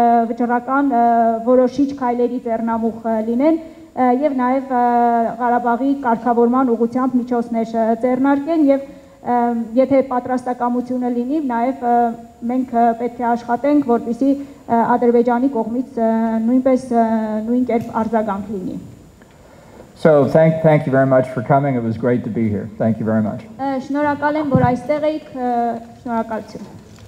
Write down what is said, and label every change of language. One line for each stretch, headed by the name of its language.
Armenian: վճռական որոշիչ քայլերի ձեռնամուխ լինեն եւ նաեւ Ղարաբաղի կարգավորման ուղղությամբ միջոցներ ձեռնարկեն եւ եթե պատրաստակամությունը լինի, նաև մենք պետք է աշխատենք, որպեսզի Ադրբեջանի կողմից նույնպես նույն կերպ արձագանք լինի։
English: So thank you very much for coming. It was great to be here. Thank you very much.
Armenian: Շնորհակալ եմ, որ այստեղ եք, շնորհակալություն։